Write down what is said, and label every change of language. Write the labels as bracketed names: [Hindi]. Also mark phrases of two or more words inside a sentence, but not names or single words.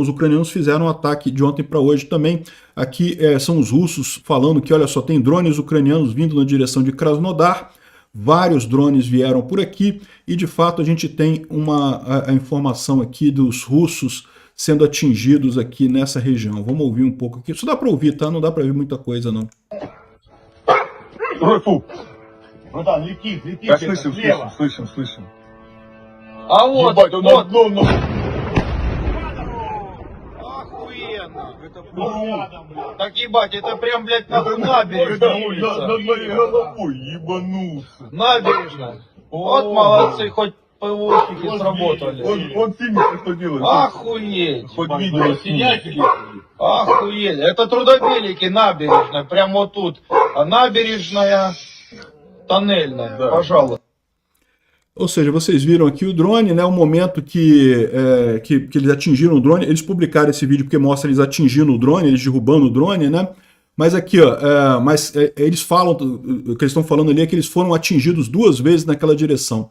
[Portuguese] Os ucranianos fizeram um ataque de ontem para hoje também. Aqui são os russos falando que, olha só, tem drones ucranianos vindo na direção de Krasnodar. Vários drones vieram por aqui e, de fato, a gente tem a informação aqui dos russos sendo atingidos aqui nessa região. Vamos ouvir um pouco aqui. Isso dá para ouvir, tá? Não dá para ouvir muita coisa, não. [Russian] Слышим. А вот, охуенно. Так ебать, это прям, блядь, нахуй набережная улица. Над моей головой ебанулся. Набережная. Вот молодцы, хоть ПВОшники сработали. Он синий, что делает? Охуеть. Под видео синий. Охуеть. Это Трудобелики, набережная, прям вот тут. А набережная тоннельная, Да. пожалуйста. [Portuguese] Ou seja, vocês viram aqui o drone, né? O momento que eles atingiram o drone. Eles publicaram esse vídeo porque mostra eles atingindo o drone, eles derrubando o drone, né? Mas aqui, ó, eles falam, o que eles estão falando ali é que eles foram atingidos 2 vezes naquela direção.